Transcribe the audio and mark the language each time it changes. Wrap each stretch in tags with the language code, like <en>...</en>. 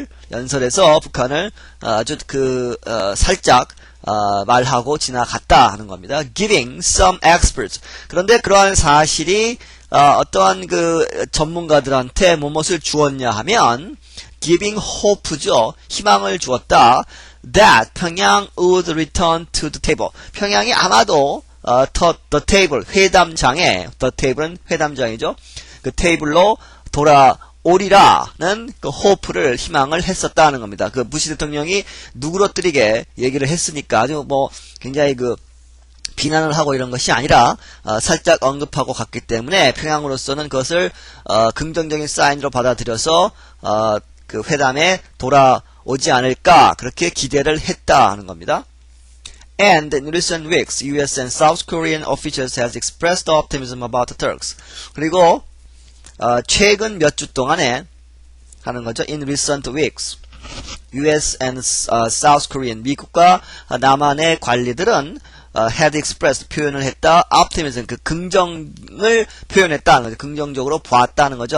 <ko>연설에서 북한을 아주 살짝 말하고 지나갔다 하는 겁니다.</ko> <en>Giving some experts.</en> <ko>그런데 그러한 사실이 어떠한 전문가들한테 무엇을 주었냐 하면 giving hope죠. 희망을 주었다.</ko> <en>That 평양 would return to the table.</en> <ko>평양이 아마도 the table 회담장에 the table은 회담장이죠. 테이블로 오리라는 그 호프를 희망을 했었다는 겁니다. 그 부시 대통령이 누그러뜨리게 얘기를 했으니까 아주 뭐 굉장히 그 비난을 하고 이런 것이 아니라 살짝 언급하고 갔기 때문에 평양으로서는 그것을 긍정적인 사인으로 받아들여서 그 회담에 돌아오지 않을까 그렇게 기대를 했다 하는 겁니다.</ko> <en>And in recent weeks, U.S. and South Korean officials has expressed optimism about the Turks.</en> <ko>그리고 최근 몇 주 동안에 하는 거죠.</ko> <en>In recent weeks, U.S. and South Korean,</en> <ko>미국과 남한의 관리들은</ko> <en>had expressed,</en> <ko>표현을 했다. optimism, 그 긍정을 표현했다는 거죠. 긍정적으로 보았다는 거죠.</ko>